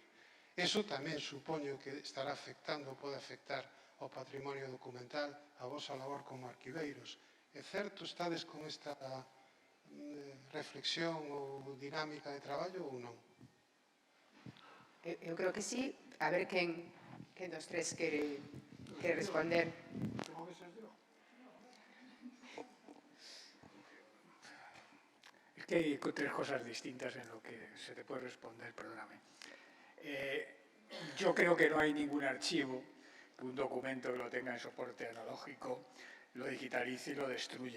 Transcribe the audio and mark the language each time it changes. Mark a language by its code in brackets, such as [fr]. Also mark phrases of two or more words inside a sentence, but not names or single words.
[gl] Eso tamén supoño que estará afectando, pode afectar ao patrimonio documental, a vosa labor como arquiveiros. É certo, estades con esta reflexión ou dinámica de traballo ou non? Eu creo que sí. A ver quen dos tres quere responder. [es] Es que hay tres cosas distintas en lo que se te puede responder, perdóname. Yo creo que no hay ningún archivo, un documento que lo tenga en soporte analógico, lo digitalice y lo destruya.